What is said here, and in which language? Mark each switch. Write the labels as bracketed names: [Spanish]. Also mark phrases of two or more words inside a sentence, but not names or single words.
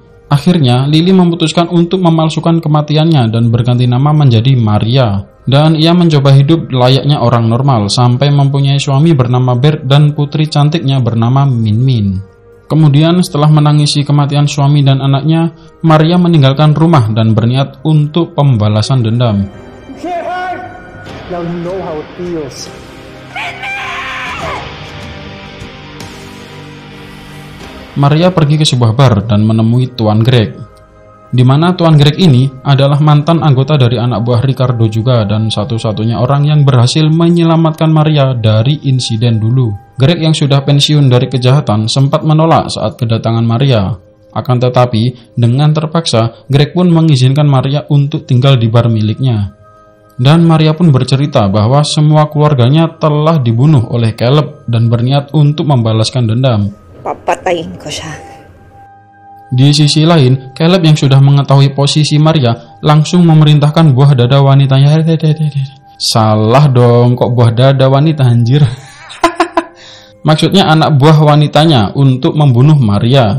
[Indonesian] Akhirnya, Lily memutuskan untuk memalsukan kematiannya dan berganti nama menjadi Maria. Dan ia mencoba hidup layaknya orang normal sampai mempunyai suami bernama Bert dan putri cantiknya bernama Min Min. Kemudian setelah menangisi kematian suami dan anaknya, Maria meninggalkan rumah dan berniat untuk pembalasan dendam. [English] Now you know how it feels. [Indonesian] Maria pergi ke sebuah bar dan menemui Tuan Greg, di mana Tuan Greg ini adalah mantan anggota dari anak buah Ricardo juga dan satu-satunya orang yang berhasil menyelamatkan Maria dari insiden dulu. Greg yang sudah pensiun dari kejahatan sempat menolak saat kedatangan Maria. Akan tetapi, dengan terpaksa, Greg pun mengizinkan Maria untuk tinggal di bar miliknya. Dan Maria pun bercerita bahwa semua keluarganya telah dibunuh oleh Caleb dan berniat untuk membalaskan dendam. [Filipino] Papatayin ko siya. [Indonesian] Di sisi lain, Caleb yang sudah mengetahui posisi Maria langsung memerintahkan buah dada wanitanya. Salah dong, kok buah dada wanita anjir. Maksudnya anak buah wanitanya untuk membunuh Maria.